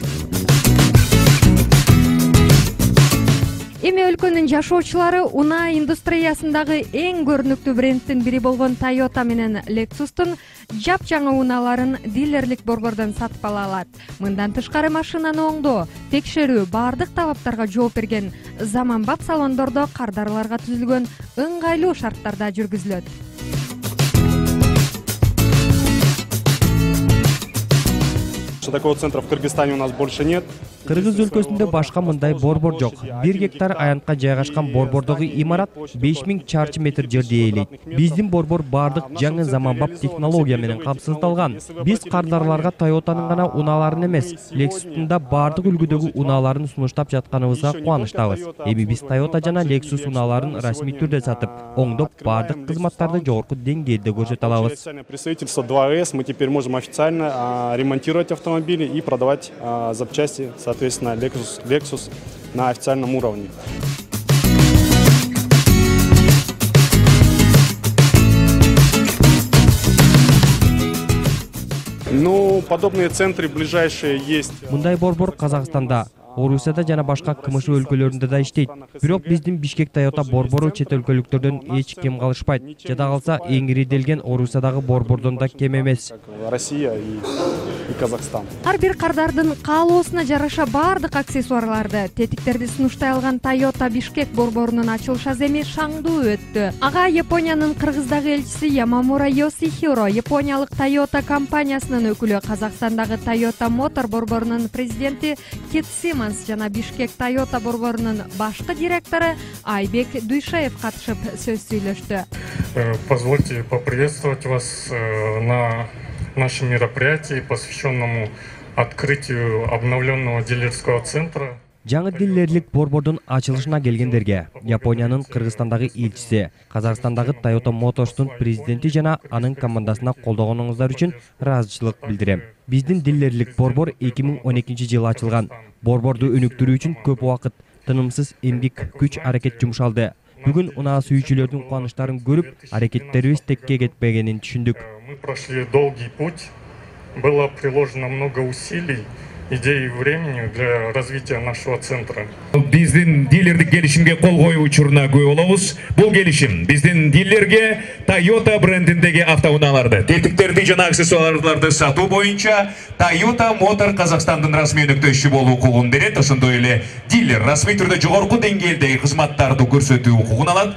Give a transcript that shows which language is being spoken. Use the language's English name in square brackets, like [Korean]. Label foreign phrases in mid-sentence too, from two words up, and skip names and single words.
[Kyrgyz] Эми өлкөнүн жашоочулары унаа индустриясындагы эң көрүнүктүү брендтин бири болгон Toyota менен Lexustун жапжаңы унааларын дилерлик борбордон сатып ала алат. Мындан тышкары машинаны оңдоо, текшерүү, бардык талаптарга жооп берген заманбап салондордо кардарларга түзүлгөн ыңгайлуу шарттарда жүргүзүлөт. [Russian] Такого центра в Кыргызстане у нас больше нет. [Kyrgyz] Кыргыз өлкөсүндө башка мындай борбор жок. 1 гектар аянтка жайгашкан борбордогу имарат 5000 чарчы метр жерди ээлейт. Биздин борбор бардык жаңы заманбап технология менен камсыздалган. Биз кардарларга Toyota'нын гана унааларын эмес, Lexus'тун да бардык үлгүдөгү унааларын сунуштап жатканыбызга кубанычтабыз. Эми биз Toyota жана Lexus унааларын расмий түрдө сатып, оңдоп бардык кызматтарды жогорку деңгээлде көрсөтө алабыз. [Russian] Представительство 2S, мы теперь можем официально ремонтировать автомобили и продавать запчасти, соответственно, Lexus на официальном уровне. Ну, подобные центры ближайшие есть. [Kyrgyz] Мындай борбор Казакстанда, Орусияда жана башка КМШ өлкөлөрүндө да иштейт. Бирок биздин Бишкек Toyota борбору чет өлкөлүктөрдөн эч кем калышпайт. Жада калса эң ириделген Орусиядагы борбордон да кем эмес. [Russian] Россия и Казахстан. [Kyrgyz] Ар бир кардардын каалоосуна жараша бардык аксессуарларды, тетиктерди сунуштай алган Toyota Бишкек борборунун ачылыш аземи шаңдуу өттү. Ага Япониянын Кыргыздагы элчиси Ямамура Йосихиро, Япониялык Toyota компаниясынын өкүлү, Казакстандагы Toyota Motor борборунун президенти Кит Симмонс жана Бишкек Toyota борборунун башкы директору Айбек Дуйшаев катышып сөз сүйлөштү. [Russian] Позвольте поприветствовать вас на нашем мероприятии, посвященному открытию обновленного дилерского центра. [Kyrgyz] Жаңы дилерлик борбордун ачылышына келгендерге Япониянын Кыргызстандагы элчиси, Казакстандагы Toyota Motors'тун президенти жана анын командасына колдогонуңуздар үчүн ыраазычылык билдирем. Биздин дилерлик борбор 2012-жылы ачылган. Борборду өнүктүрүү үчүн көп убакыт, тынымсыз эмгек, күч аракет жумшалды. Бүгүн унаа сүйүүчүлөрдүн кубанычтарын көрүп, аракеттерибиз текке кетпегенин түшүндүк. [Russian] Мы прошли долгий путь, было приложено много усилий, идей и времени для развития нашего центра. [Kyrgyz] Биздин дилердик келишимге кол коюу учуруна күбө болобуз. Бул келишим биздин дилерге Toyota брендиндеги автоунааларды, тетиктерди жана аксессуарларды сатуу боюнча Toyota Motor Казакстандын расмий өнөктөшү болуу укугун берет. Ошондой эле дилер расмий түрдө жогорку деңгээлдеги кызматтарды көрсөтүү укугун алат.